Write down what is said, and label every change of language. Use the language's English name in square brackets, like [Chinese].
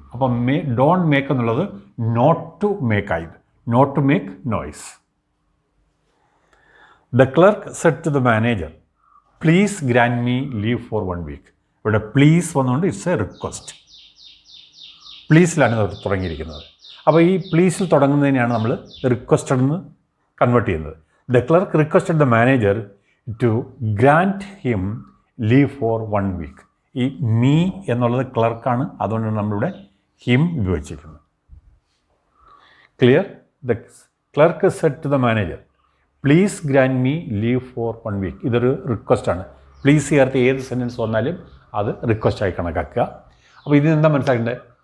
[Malayalam] അപ്പം don't make എന്നുള്ളത് not to make ആയത്, [English] Not to make noise. The clerk said to the manager, please grant me leave for 1 week. [Malayalam] ഇവിടെ please വന്നുകൊണ്ട് [English] It's a request. [Malayalam] പ്ലീസിലാണ് തുടങ്ങിയിരിക്കുന്നത്. അപ്പോൾ ഈ പ്ലീസിൽ തുടങ്ങുന്നതിനെയാണ് നമ്മൾ റിക്വസ്റ്റഡ് എന്ന് കൺവേർട്ട് ചെയ്യുന്നത്. [English] The clerk requested the manager to grant him leave for 1 week. [Malayalam] ഈ me എന്നുള്ളത് ക്ലർക്കാണ്, അതുകൊണ്ടാണ് നമ്മളിവിടെ ഹിം ഉപയോഗിച്ചിരിക്കുന്നത്. Clear? [English] The clerk said to the manager please grant me leave for 1 week. [Malayalam] ഇതൊരു റിക്വസ്റ്റാണ്. പ്ലീസ് ചേർത്ത് ഏത് സെൻറ്റൻസ് വന്നാലും അത് റിക്വസ്റ്റായി കണക്കാക്കുക. അപ്പോൾ ഇതിന് എന്താ മനസ്സിലാക്കേണ്ടത്?